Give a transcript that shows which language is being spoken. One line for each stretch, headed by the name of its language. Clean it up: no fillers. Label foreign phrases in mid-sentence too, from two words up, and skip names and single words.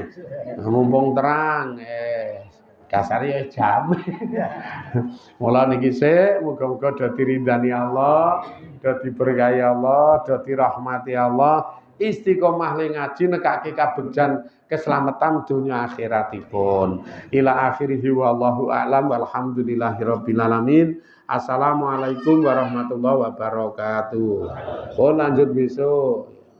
Javanese: Mumpung terang dasare ya jam. Mula niki sik muga-muga dadi ridani Allah, dadi berkahi Allah, dadi rahmati Allah, istiqomah ning ngaji nekake kabegjan keselamatan dunia akhiratipun.
Arabic: إلى آخره والله أعلم والحمد لله رب العالمين. السلام عليكم ورحمة الله وبركاته.
Indonesian: Oh lanjut besok.